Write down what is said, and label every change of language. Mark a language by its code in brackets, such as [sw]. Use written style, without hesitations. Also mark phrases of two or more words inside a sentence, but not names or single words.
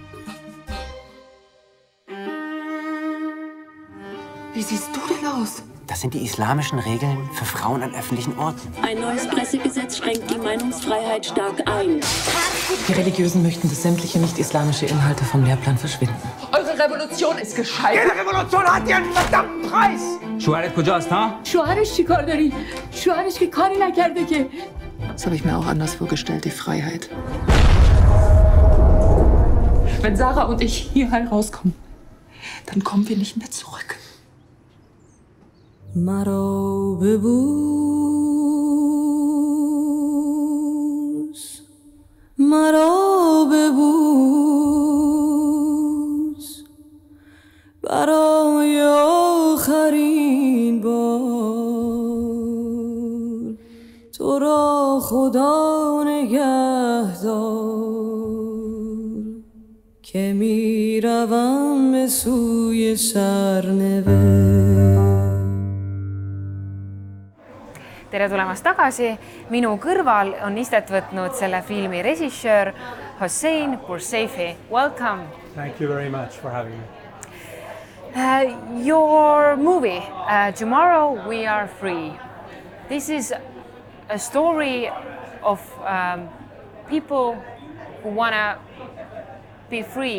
[de] Wie siehst du denn aus? Das sind die islamischen Regeln für Frauen an öffentlichen Orten. Ein neues Pressegesetz schränkt die Meinungsfreiheit stark ein. Die Religiösen möchten, dass sämtliche nicht-islamische Inhalte vom Lehrplan verschwinden. Eure Revolution ist gescheitert. Jede Revolution hat ihren verdammten Preis! [fa] شوهرت کجاست ها؟ شوهرش چی کار داری؟ شوهرش که کاری نکرده که. [de] Das habe ich mir auch anders vorgestellt, die Freiheit. Wenn Sarah und ich hier rauskommen, Dann kommen wir nicht mehr zurück. [fa] مرا ببوس مرا ببوس برای آخرین بار تو را خدا نگهدار که میروم به سوی سرنوشت. [et] Tere tulemast tagasi. Minu kõrval on istet võtnud selle filmi režissöör Hossein Pourseifi. [en] Welcome. Thank you very much for having me. Your movie, Tomorrow We Are Free. This is a story of people who want to be free.